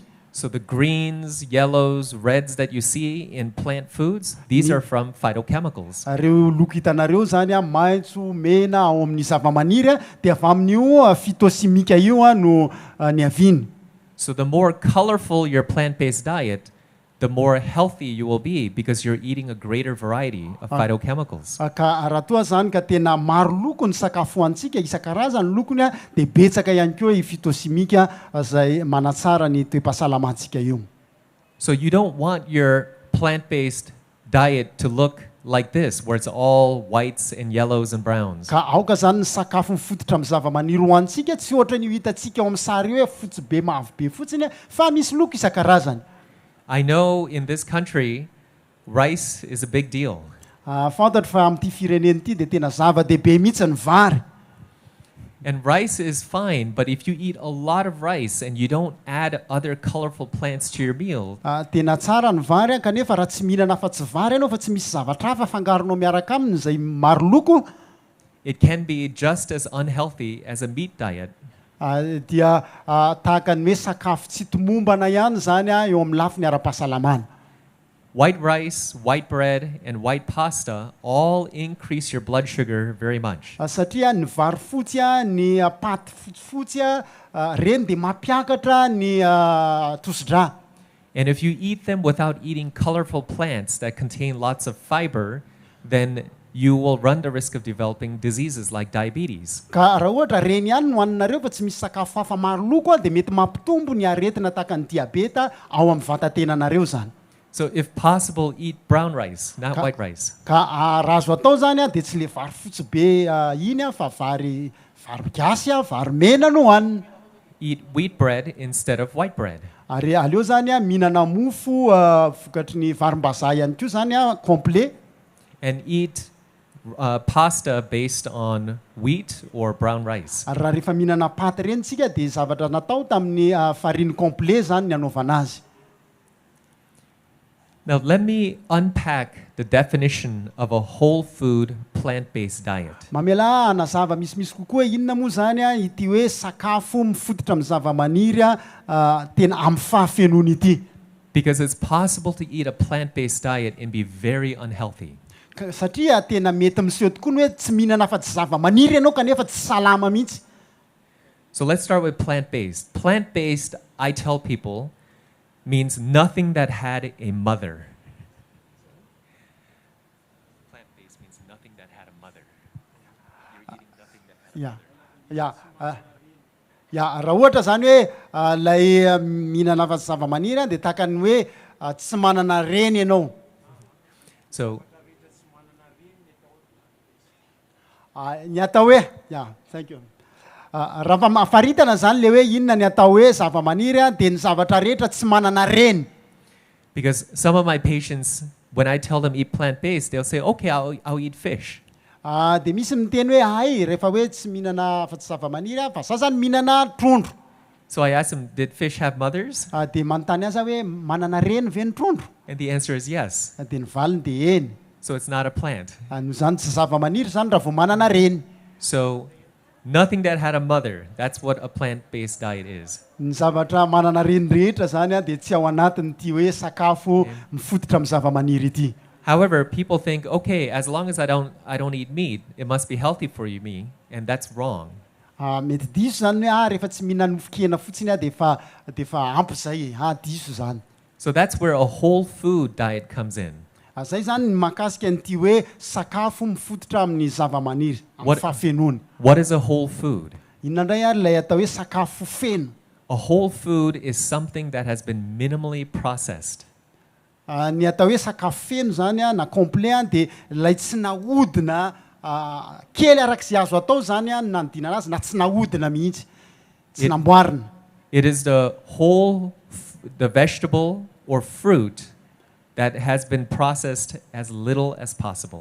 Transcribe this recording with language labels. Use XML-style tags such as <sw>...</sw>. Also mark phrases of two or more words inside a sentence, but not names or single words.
<en>So the greens, yellows, reds that you see in plant foods, these are from phytochemicals.</en> <mg>Reo loko hitanareo zany maitso, mena ao amin'ny zava-maniry dia avy amin'io phytochimique io no ny aviny.</mg> <en>So the more colorful your plant-based diet, the more healthy you will be because you're eating a greater variety of phytochemicals.</en> <mg>Ka raha toa zany ka tena maro loko ny sakafo hoantsika isan-karazany lokony dia betsaka ihany koa i phytochimique zay manatsara ny toe-pahasalamantsika io.</mg> <en>So you don't want your plant-based diet to look like this, where it's all whites and yellows and browns.</en> <mg>ka aoka zany ny sakafo mifototra amin'ny zava-maniry hoantsika tsy ohatra ny ho hitantsika ao amin'ny sary hoe fotsy be mavo be fotsiny fa misy loko isan-karazany.</mg> <en>I know in this country, rice is a big deal.</en> <mg>Fantatro fa amin'ity fireneny ity dia tena zava-dehibe mihitsy ny vary.</mg> <en>And rice is fine, but if you eat a lot of rice and you don't add other colorful plants to your meal,</en> <mg>Tena tsara ny vary kanefa raha tsy mihinana afa-tsy vary ianao fa tsy misy zavatra hafa fangaronao miaraka aminy izay maro loko,</mg> <en>it can be just as unhealthy as a meat diet.</en> <mg>dia tahaka ny hoe sakafo tsy tomombana ihany zany eo amin'ny lafiny ara-pahasalamana.</mg> <en>White rice, white bread, and white pasta all increase your blood sugar very much.</en> <mg>Satria ny vary fotsy ny paty fotsifotsy reny dia mampiakatra ny tosidra.</mg> <en>And if you eat them without eating colorful plants that contain lots of fiber, then you will run the risk of developing diseases like diabetes.</en> <mg>Ka raha ohatra reny ihany no hoaninareo fa tsy misy sakafo hafa maro loko dia mety mampitombo ny aretina tahaka ny diabeta ao amin'ny vatatenanareo zany.</mg> <en>So if possible, eat brown rice, not white rice.</en> <mg>Ka raha azo atao zany dia tsy le vary fotsy be iny fa vary gasy vary mena no hoanina.</mg> <en>Eat wheat bread instead of white bread.</en> <mg>Ary aleo zany mihinana mofo vokatry ny varim-bazaha ihany koa zany complet.</mg> <en>And eat pasta based on wheat or brown rice.</en> <mg>Ary raha rehefa mihinana paty reny tsika dia zavatra natao tamin'ny</mg> <fr>farine complet</fr> <mg>zany ny anaovana azy.</mg> <en>Now, let me unpack the definition of a whole food plant-based diet.</en> <mg>Mamela anazava misimisy kokoa inona moa zany ity hoe sakafo mifototra amin'ny zava-maniry tena amin'ny fahafenony ity.</mg> <en>Because it's possible to eat a plant-based diet and be very unhealthy.</en> <mg>Satria tena mety miseho tokoa ny hoe tsy mihinana afa-tsy zava-maniry ianao kanefa tsy salama mihitsy.</mg> <en>So let's start with plant-based. Plant-based, I tell people, means nothing that had a mother. Plant-based means nothing that had a mother. You're eating nothing that had a mother.</en> <mg>Raha ohatra zany hoe lay mihinana afa-tsy zava-maniry dia tahaka ny hoe tsy manana reny ianao. So ny atao hoe</mg> <en>thank you.</en> <mg>Raha mafaritana zany le hoe inona ny atao hoe zava-maniry dia ny zavatra rehetra tsy manana reny.</mg> <en>because some of my patients, when I tell them eat plant-based, they'll say, okay, I'll eat fish.</en> <mg>Dia misy miteny hoe ay rehefa hoe tsy mihinana afa-tsy zava-maniry fa za zany mihinana trondro.</mg> <en>So I asked them, did fish have mothers?</en> <mg>Dia manontany azy hoe manana reny ve ny trondro?</mg> <en>And the answer is yes.</en> <mg>Dia ny valiny dia eny.</mg> <en>So it's not a plant.</en> <mg>No zany tsy zava-maniry zany raha vao manana reny.</mg> <en>So nothing that had a mother, that's what a plant-based diet is.</en> <mg>Ny zavatra manana reny rehetra zany dia tsy ao anatiny ity hoe sakafo mifototra amin'ny zava-maniry ity.</mg> <en>However, people think, okay, as long as I don't eat meat, it must be healthy for me, and that's wrong.</en> <mg>Mety diso zany hoe rehefa tsy mihinana mofokena fotsiny dia efa ampy zay diso zany.</mg> <en>So that's where a whole food diet comes in.</en> <mg>Zay zany ny mahakasika an'ity hoe sakafo mifototra amin'ny zava-maniry amin'ny fahafenony.</mg> <en>What is a whole food?</en> <mg>Inona indray ary ilay atao hoe sakafo feno.</mg> <en>A whole food is something that has been minimally processed.</en> <mg>Ny atao hoe sakafo feno zany na complet dia ilay tsy nahodina kely arak'izay azo atao zany nanodina anazy na tsy nahodina mihitsy, tsy namboarina.</mg> <en>It is the the vegetable or fruit that has been processed as little as possible.</en>